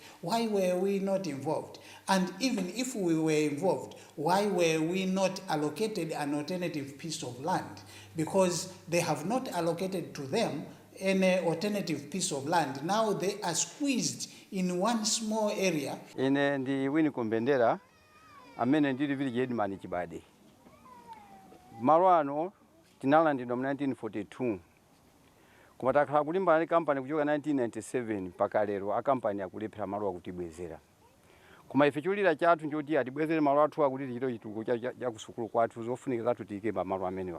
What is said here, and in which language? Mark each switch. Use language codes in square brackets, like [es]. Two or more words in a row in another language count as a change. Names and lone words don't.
[en] Why were we not involved? And even if we were involved, why were we not allocated an alternative piece of land? Because they have not allocated to them any alternative piece of land. Now they are squeezed in one small area. [ny] Ine ndi Wini Kumbendera amene ndili [en] village headman [ny] Chibade. Malo ano tinalandidwa mu 1942. Koma takhala kulimbana ndi kampani kuchoka 1997 mpaka lero akampani akulephera malo akutibwezera. Koma ife chulira chathu njoti atibwezere malo athu akuti tichito chituko cha kusukulu kwathu zofunika zathu tiyike malo amenewa.